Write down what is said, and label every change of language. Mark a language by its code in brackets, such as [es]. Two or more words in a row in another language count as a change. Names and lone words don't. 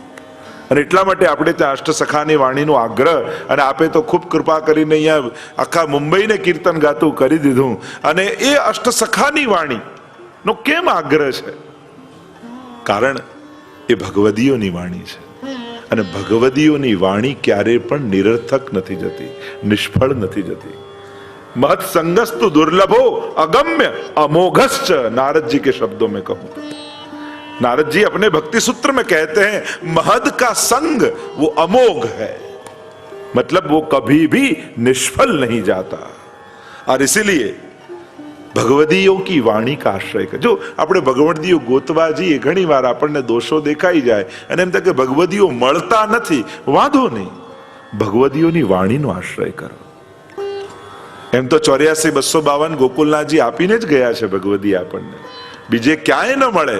[gu] અને એટલા માટે આપણે ત્યાં અષ્ટસખાની વાણીનો આગ્રહ, અને આપે તો ખૂબ કૃપા કરીને અહીંયા આખા મુંબઈને કીર્તન ગાતું કરી દીધું. અને એ અષ્ટસખાની વાણીનો કેમ આગ્રહ છે? કારણ એ ભગવદીઓની વાણી છે. અને ભગવદીઓની વાણી ક્યારે પણ નિરર્થક નથી જતી, નિષ્ફળ નથી જતી. [sa] महत संगस्तु दुर्लभो अगम्य अमोघश्च, [hi] नारद जी के शब्दों में कहूं, नारद जी अपने भक्ति सूत्र में कहते हैं महद का संग वो अमोघ है, मतलब वो कभी भी निष्फल नहीं जाता. और इसीलिए भगवदीओ की वाणी का आश्रय करे. [gu] જો આપણે ભગવદીઓ ગોતવા જઈએ, ઘણી વાર આપણને દોષો દેખાઈ જાય અને એમ થાય કે ભગવદીઓ મળતા નથી. વાંધો નહીં, ભગવદીઓની વાણીનો આશ્રય કરો. એમ તો 84-252 ગોકુલનાથજી આપીને જ ગયા છે ભગવદી આપણને, બીજે ક્યાંય ન મળે.